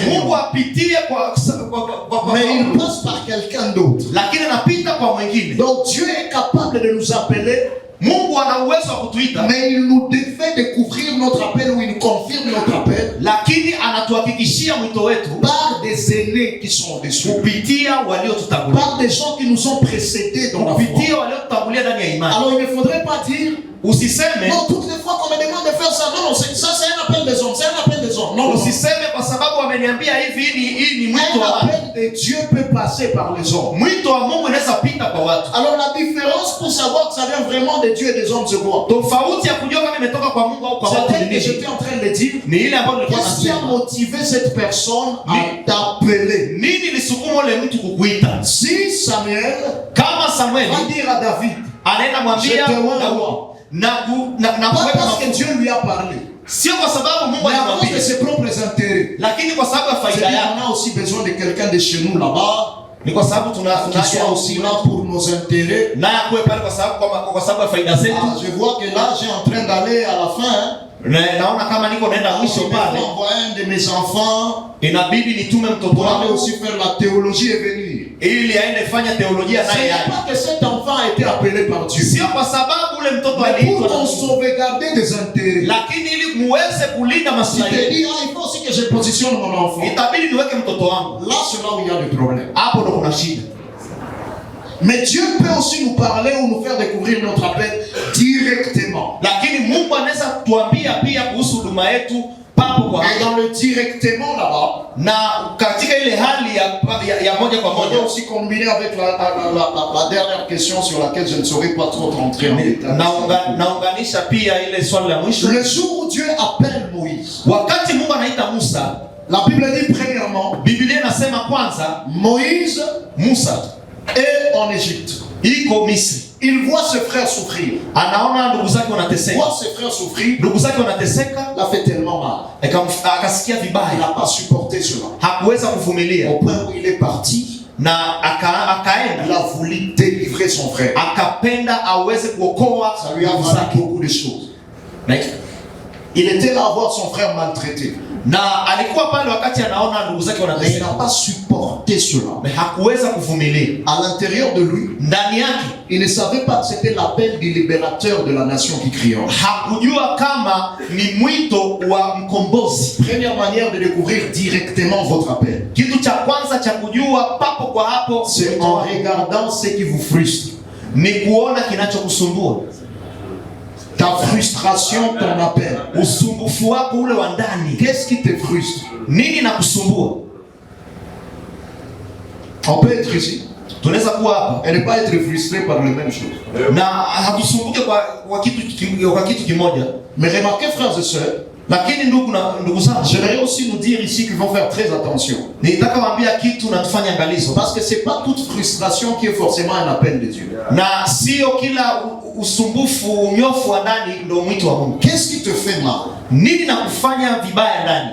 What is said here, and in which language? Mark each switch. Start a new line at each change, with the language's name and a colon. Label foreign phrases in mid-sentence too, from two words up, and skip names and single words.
Swahili: Mungu apitie kwa
French: Mais il passe par quelqu'un d'autre.
Swahili: lakini anapita kwa mwingine.
French: Donc Dieu est capable de nous appeler,
Swahili: Mungu ana uwezo wa kutuita,
French: mais il nous fait découvrir notre appel ou il nous confirme notre appel
Swahili: lakini anatuhakikishia mwito wetu
French: par des aînés qui sont au-dessus,
Swahili: kupitia waliotutangulia,
French: par des gens qui nous ont précédés dans la foi.
Swahili: kupitia waliotutangulia ndani ya imani.
French: Alors il ne faudrait pas dire,
Swahili: Usiseme
French: non, toutes les fois qu'on me demande de faire ça, non, ça c'est un appel des hommes, c'est un appel des hommes. Non, non.
Swahili: usiseme kwa sababu wameniambia hivi, hii ni mwito
French: Un
Swahili: wa watu.
French: appel de Dieu peut passer par les hommes.
Swahili: Mwito wa Mungu unaweza pita kwa watu.
French: Alors la différence pour savoir que ça vient vraiment de Dieu et des hommes, c'est quoi?
Swahili: Tofauti ya kujua kama imetoka kwa Mungu au kwa watu
French: C'est
Swahili: ni
French: que
Swahili: nini?
French: j'étais en train de dire,
Swahili: Ni ile ambayo nilikuwa
French: qu'est-ce qui a
Swahili: nasema.
French: motivé cette personne à t'appeler?
Swahili: Nini lisukuma ule mtu kukuita?
French: Si Samuel
Swahili: Kama Samueli
French: va dire à David,
Swahili: anaenda mwambia
French: Je te vois,
Swahili: Daudi,
French: roi.
Swahili: na
French: pas
Swahili: kuweka
French: parce que
Swahili: mafuta,
French: Dieu lui a parlé,
Swahili: sio kwa sababu Mungu
French: mais à cause de
Swahili: alimwambia,
French: ses propres intérêts.
Swahili: lakini kwa sababu ya
French: C'est
Swahili: faida yake.
French: qu'on a aussi besoin de quelqu'un de chez nous là-bas
Swahili: Ni kwa sababu
French: qui soit aussi là pour nos intérêts.
Swahili: naye akuwe pale kwa sababu ya faida zetu.
French: Ah, je vois que là, j'ai en train d'aller à la fin. Hein.
Swahili: naona kama niko naenda mwisho pale,
French: envoyer un de mes enfants
Swahili: inabidi nitume mtoto
French: pour aller
Swahili: wangu
French: aussi faire la théologie et venir.
Swahili: ili aende fanya teolojia
French: Ce
Swahili: naye.
French: n'est pas que cet enfant a été appelé par Dieu,
Swahili: Sio kwa sababu ule mtoto
French: mais
Swahili: aliitwa,
French: pour qu'on sauvegarder des intérêts.
Swahili: lakini ili muweze kulinda
French: Si
Swahili: maslahi
French: tu
Swahili: yetu,
French: dis, il faut aussi que je positionne mon enfant.
Swahili: itabidi niweke mtoto wangu.
French: Là, c'est là où il y a le problème.
Swahili: Hapo ndo kuna shida.
French: Mais Dieu peut aussi nous parler ou nous faire découvrir notre appel directement.
Swahili: Lakini Mungu anaweza kutuambia pia kuhusu huduma yetu papo kwa
French: Et dans le directement là-bas,
Swahili: na katika ile hali ya moja kwa
French: on
Swahili: moja.
French: doit aussi combiner avec la dernière question sur laquelle je ne saurais pas trop rentrer en détail.
Swahili: Naunganisha pia ile swali la mwisho.
French: Le jour où Dieu appelle Moïse,
Swahili: Wakati Mungu anaita Musa,
French: la Bible dit premièrement,
Swahili: Biblia inasema kwanza
French: Moïse
Swahili: Musa
French: est en Égypte.
Swahili: iko Misri.
French: Il voit ses frères souffrir.
Swahili: Anaona ndugu zake
French: Il
Swahili: wanateseka.
French: voit ses frères souffrir.
Swahili: Ndugu zake wanateseka,
French: Il a fait tellement mal.
Swahili: akasikia
French: Il
Swahili: vibaya.
French: n'a pas supporté cela.
Swahili: Hakuweza kuvumilia
French: Au point où il est parti,
Swahili: na akaenda,
French: il a voulu délivrer son frère.
Swahili: akapenda aweze kuokoa
French: Ça lui a
Swahili: ndugu
French: valu
Swahili: zake.
French: beaucoup de choses. Il était là à voir son frère maltraité.
Swahili: Na alikuwa pale wakati anaona ndugu zake
French: Mais il
Swahili: wanateseka,
French: n'a pas supporté cela.
Swahili: na hakuweza kuvumilia.
French: À l'intérieur de lui,
Swahili: Ndani yake
French: il ne savait pas que c'était l'appel du libérateur de la nation qui criait.
Swahili: hakujua kama ni mwito wa mkombozi.
French: Première manière de découvrir directement votre appel,
Swahili: Kitu cha kwanza cha kujua papo kwa hapo
French: c'est en regardant ce qui vous frustre.
Swahili: ni kuona kinachokusumbua.
French: Ta frustration, ton appel.
Swahili: Usumbufu wako ule wa ndani.
French: Qu'est-ce qui te frustre?
Swahili: Nini nakusumbua?
French: On peut être ici
Swahili: Tunaweza kuwa hapa
French: et ne pas être frustré par les mêmes choses.
Swahili: na hatusumbuke kwa kitu kimoja.
French: Mais remarquez, frères et sœurs,
Swahili: Lakini ndugu zangu,
French: j'aimerais aussi nous dire ici qu'il faut faire très attention.
Swahili: nitaka waambia kitu na tufanye angalizo.
French: Parce que c'est pas toute frustration qui est forcément un appel de Dieu.
Swahili: Na sio kila usumbufu, unyofu wa ndani ndio mwito wa Mungu.
French: Qu'est-ce qui te fait mal?
Swahili: Nini nakufanya vibaya ndani?